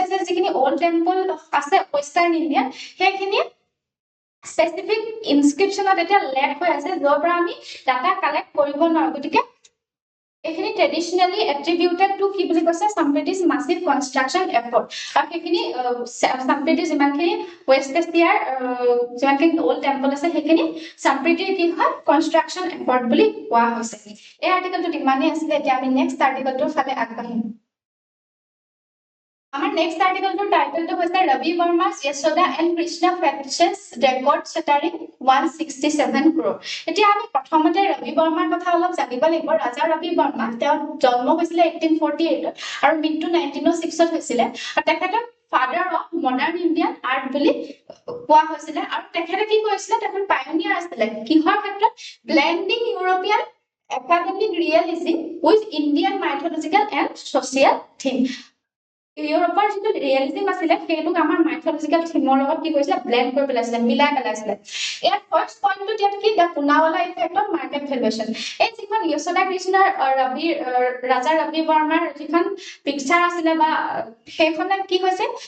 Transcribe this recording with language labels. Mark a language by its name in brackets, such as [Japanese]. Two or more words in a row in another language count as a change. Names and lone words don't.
[Assamese] যে যিখিনি [English] old temple [Assamese] আছে [English] western India [Assamese] সেইখিনি [English] specific inscriptionত [Assamese] এটা লেক হৈ আছে যৰ পৰা আমি [English] data collect [Assamese] কৰিব নোৱাৰো গতিকে এখিনি [English] traditionally attributed to [Assamese] কি বুলি কৈছে সাম্প্ৰীতিজ [English] massive construction effort [Assamese] আৰু সেইখিনি সাম্প্ৰীতিজ যিমানখিনি ওয়েষ্ট এছিয়াৰ যিমানখিনি [English] old temple [Assamese] আছে সেইখিনি সাম্প্ৰীতিৰ কি হয় [English] construction effort [Assamese] বুলি কোৱা হৈছে এই আৰ্টিকেলটো ইমানেই আছিল এতিয়া আমি [English] next articleটোৰ [Assamese] ফালে আগবাঢ়িম আমাৰ [English] next articleটোৰ titleটো [Assamese] হৈছে ৰবি বৰ্মা's [English] Yashoda and Krishna fetches record shattering 167 crore [Assamese] এতিয়া আমি প্ৰথমতে ৰবি বৰ্মাৰ কথা অলপ জানিব লাগিব ৰাজা ৰবি বৰ্মা তেওঁৰ জন্ম হৈছিল 1848 আৰু মৃত্যু 1906 হৈছিল আৰু তেখেতৰ [English] father of modern Indian art [Assamese] বুলি কোৱা হৈছিল আৰু তেখেতে কি কৰিছিল তেখেত পায়োনিয়াৰ আছিল কিহৰ ক্ষেত্ৰত [English] blending European academic realism with Indian mythological and social theme [Assamese] ইউৰোপৰ যিটো ৰিয়েলিজম আছিল সেইটো আমাৰ [English] mythological themeৰ [Assamese] লগত কি কৰিছিল ব্লেন্ড কৰি পেলাইছিল মিলাই পেলাইছিল ইয়াৰ [English] first pointটো [Assamese] ইয়াত কি [English] the Poonawalla effect of market valuation [Assamese] এই যিখন যশোদা কৃষ্ণৰ ৰাজা ৰবি বৰ্মাৰ যিখন পিকচাৰ আছিল বা সেইখনে কি হৈছে